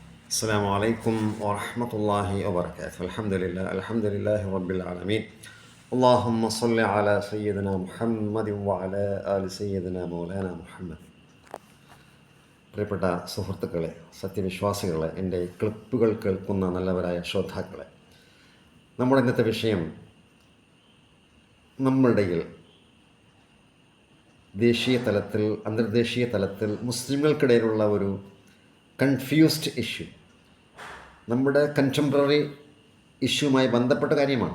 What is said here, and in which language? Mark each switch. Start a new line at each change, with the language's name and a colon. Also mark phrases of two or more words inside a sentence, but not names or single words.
Arabic: السلام عليكم ورحمة الله وبركاته. الحمد لله رب العالمين. اللهم صل على سيدنا محمد وعلى آل سيدنا مولانا മുഹമ്മദ്.
Malayalam: പ്രിയപ്പെട്ട സുഹൃത്തുക്കളെ, സത്യവിശ്വാസികളെ, എൻ്റെ ക്ലിപ്പുകൾ കേൾക്കുന്ന നല്ലവരായ ശ്രോതാക്കളെ, നമ്മുടെ ഇന്നത്തെ വിഷയം നമ്മളുടെ ദേശീയ തലത്തിൽ അന്തർദേശീയ തലത്തിൽ മുസ്ലിങ്ങൾക്കിടയിലുള്ള ഒരു
English: confused issue,
Malayalam: നമ്മുടെ
English: contemporary issue
Malayalam: ബന്ധപ്പെട്ട കാര്യമാണ്.